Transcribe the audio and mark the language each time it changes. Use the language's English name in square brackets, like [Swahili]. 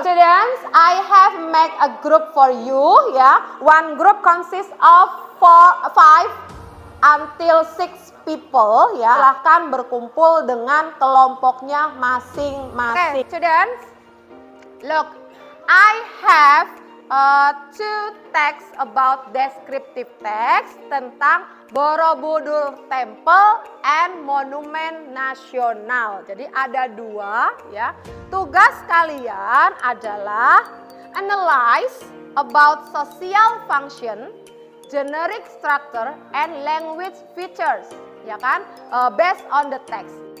[English] Students, I have made a group for you, ya. One group consists of 5 until 6 people, ya. [Indonesian] Silahkan berkumpul dengan kelompoknya masing-masing. [English] Okay, students, look, I have 2 texts about descriptive text [Indonesian] tentang [English] Borobudur Temple and Monumen Nasional. [Indonesian] Jadi ada 2, ya. Tugas kalian adalah [English] analyze about social function, generic structure, and language features, [Indonesian] ya kan, [English] based on the text.